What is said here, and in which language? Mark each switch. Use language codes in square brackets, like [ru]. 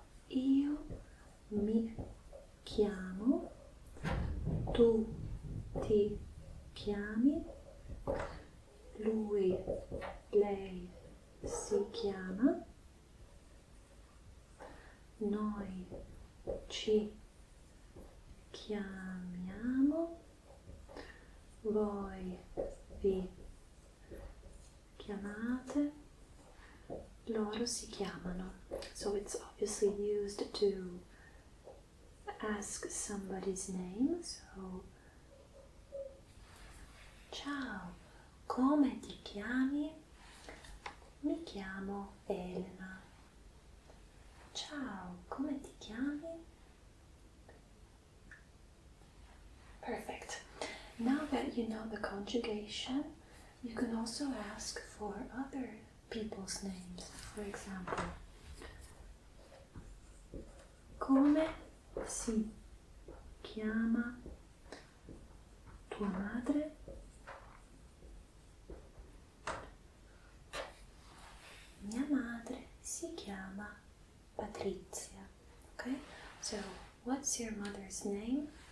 [it] Io mi chiamo, tu ti chiami, lui, lei si chiama, noi ci chiamiamo, voi vi chiamate, loro si chiamano. [en] So it's obviously used to ask somebody's name. [it] So, ciao, come ti chiami? Mi chiamo Elena. Ciao, come ti chiami? [en] Perfect. Now that you know the conjugation, you can also ask for other people's names. For example, [it] come si chiama tua madre? Mia madre si chiama Patrizia. [en] Okay, so what's your mother's name?